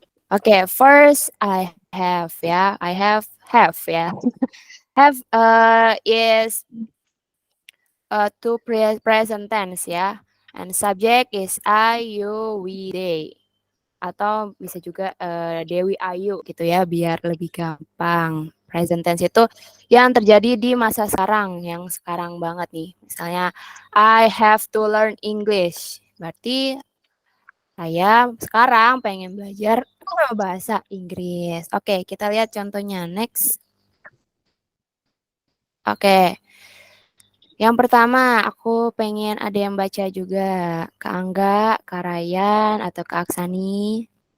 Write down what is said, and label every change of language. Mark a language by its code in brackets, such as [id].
[en] Oke, first I have ya. I have ya. Have is to present tense ya. And subject is I, you, we, they. [id] Atau bisa juga Dewi Ayu gitu ya, biar lebih gampang. Present tense itu yang terjadi di masa sekarang, yang sekarang banget nih. [en] Misalnya, I have to learn English. [id] Berarti saya sekarang pengen belajar bahasa Inggris. Oke, kita lihat contohnya. Next. Oke. Yang pertama, aku pengen ada yang baca juga. Kak Angga, Kak Ryan, atau Kak Aksani.